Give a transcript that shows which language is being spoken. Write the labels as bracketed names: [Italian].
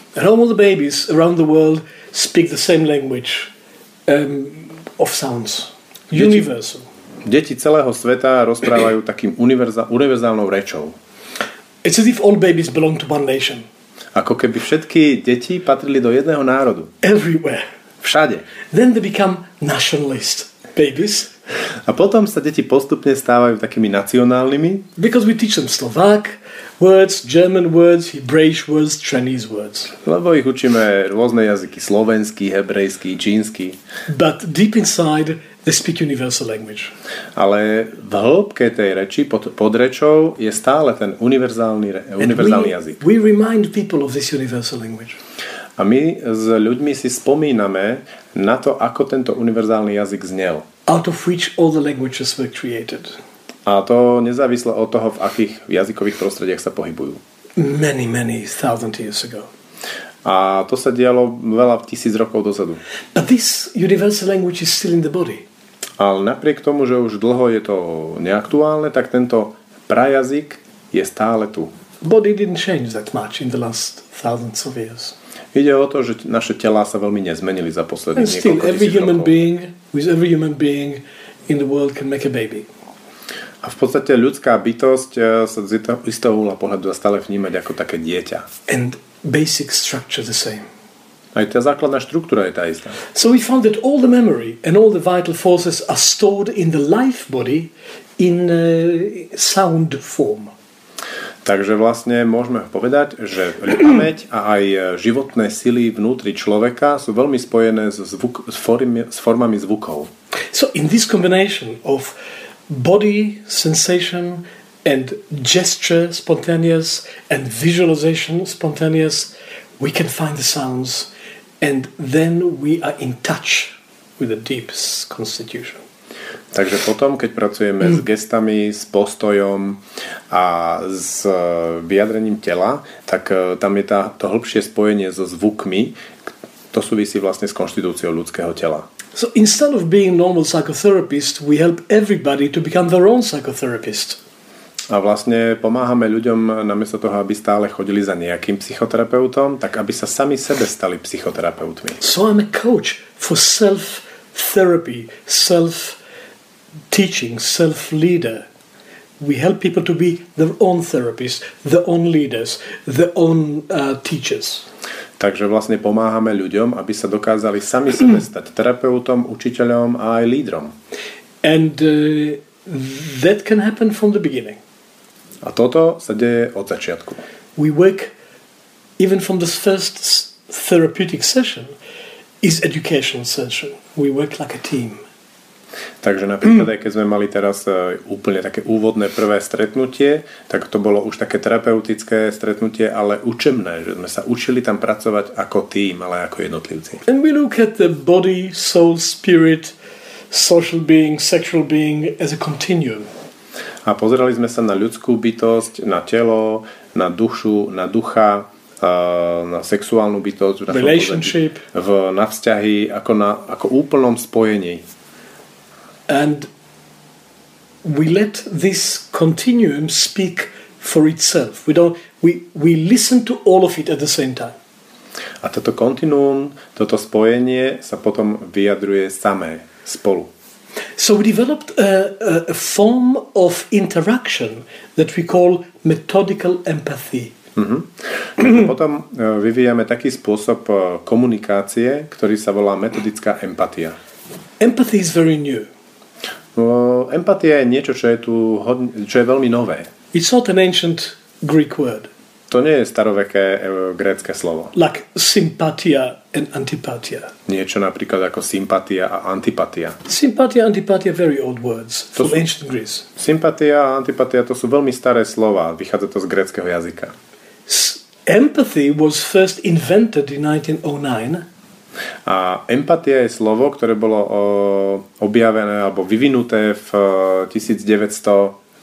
[English] And all the babies around the world speak the same language of sounds. Universal. [Slovak] Deti celého sveta rozprávajú takým univerzálnou rečou. [English] It's as if all babies belong to one nation. [Slovak] Ako keby všetky deti patrili do jedného národu. [English] Everywhere. [Slovak] Všade. [English] Then they become nationalist babies. [Slovak] A potom sa deti postupne stávajú takými nacionálnymi. [English] Because we teach them Slovak words, German words, Hebraic words, Chinese words. [Slovak] Lebo ich učíme rôzne jazyky, slovenský, hebrejský, čínsky. [English] But deep inside they speak universal language. [Slovak] Ale v hĺbke tej reči, pod rečou, je stále ten univerzálny jazyk. [English] We remind people of this universal language. [Slovak] A my s ľuďmi si spomíname na to, ako tento univerzálny jazyk znel. [English] Out of which all the languages were created. [Slovak] A to nezávisle od toho, v akých jazykových prostrediach sa pohybujú. [English] Many thousand years ago. [Slovak] A to sa dialo veľa 1000 rokov dozadu. [English] But this universal language is still in the body. [Slovak] Ale napriek tomu, že už dlho je to neaktuálne, tak tento prajazyk je stále tu. [English] Body didn't change that much in the last thousands of years. [Slovak] Ide o to, že naše telá sa veľmi nezmenili za posledných niekoľko tisíc rokov. [English] Every human being in the world can make a baby. [Slovak] A v podstate ľudská bytosť sa z istého uhla pohľadu dá stále vnímať ako také dieťa. [English] And basic structure the same. [Slovak] Aj tá základná štruktúra je tá istá. [English] So we found that all the memory and all the vital forces are stored in the life body in sound form. [Slovak] Takže vlastne môžeme povedať, že pamäť a aj životné sily vnútri človeka sú veľmi spojené s formami zvukov. [English] So in this combination of body sensation and gesture spontaneous and visualization spontaneous, we can find the sounds and then we are in touch with the deep constitution. [Slovak] Takže potom, keď pracujeme s gestami, s postojom a s vyjadrením tela, tak tam je to hĺbšie spojenie so zvukmi, to súvisí vlastne s konštitúciou ľudského tela. [English] So instead of being normal psychotherapist, we help everybody to become their own psychotherapist. [Slovak] A vlastne pomáhame ľuďom namiesto toho, aby stále chodili za nejakým psychoterapeutom, tak aby sa sami sebe stali psychoterapeutmi. [English] So I'm a coach for self-therapy, self-teaching, self-leader. We help people to be their own therapists, their own leaders, their own teachers. [Slovak] Takže vlastne pomáhame ľuďom, aby sa dokázali sami sebe stať terapeutom, učiteľom a aj lídrom. [English] And that can happen from the beginning. [Slovak] A toto sa deje od začiatku. [English] We work even from the first therapeutic session is educational session. We work like a team. [Slovak] Takže napríklad aj keď sme mali teraz úplne také úvodné prvé stretnutie, tak to bolo už také terapeutické stretnutie, ale učebné, že sme sa učili tam pracovať ako tým, ale ako jednotlivci. [English] And we look at the body, soul, spirit, social being, sexual being as a continuum. [Slovak] A pozerali sme sa na ľudskú bytosť, na telo, na dušu, na ducha, na sexuálnu bytosť, [English] relationship, [Slovak] na vzťahy, ako úplnom spojení. [English] And we let this continuum speak for itself. We listen to all of it at the same time. [Slovak] A toto kontinuum, toto spojenie sa potom vyjadruje samé spolu. [English] So we developed a form of interaction that we call methodical empathy. [Slovak] Potom vyvíjame taký spôsob komunikácie, ktorý sa volá metodická empatia. [English] Empathy is very new. [Slovak] Empatia je niečo, čo je veľmi nové. [English] It's not an ancient Greek word. [Slovak] To nie je staroveké grécke slovo. [English] Like sympatia and antipatia. [Slovak] Niečo napríklad ako sympatia a antipatia. [English] Sympatia and antipatia are very old words from ancient Greece. [Slovak] Sympatia a antipatia to sú veľmi staré slova. Vychádza to z gréckeho jazyka. [English] Empathy was first invented in 1909. [Slovak] A empatia je slovo, ktoré bolo objavené alebo vyvinuté v 1909.